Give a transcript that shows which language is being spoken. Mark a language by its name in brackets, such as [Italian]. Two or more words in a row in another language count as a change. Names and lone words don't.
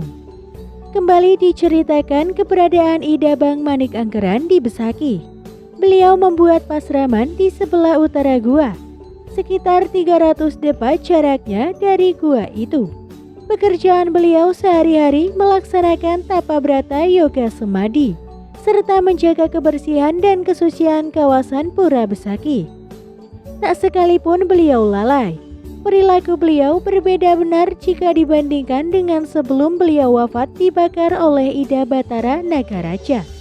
[Indonesian] Kembali diceritakan keberadaan Ida Bang Manik Angkeran di Besaki. Beliau membuat pasraman di sebelah utara gua, sekitar 300 depa jaraknya dari gua itu. Pekerjaan beliau sehari-hari melaksanakan tapa brata yoga semadi, serta menjaga kebersihan dan kesucian kawasan Pura Besaki. Tak sekalipun beliau lalai. Perilaku beliau berbeda benar jika dibandingkan dengan sebelum beliau wafat dibakar oleh Ida Batara Nagaraja.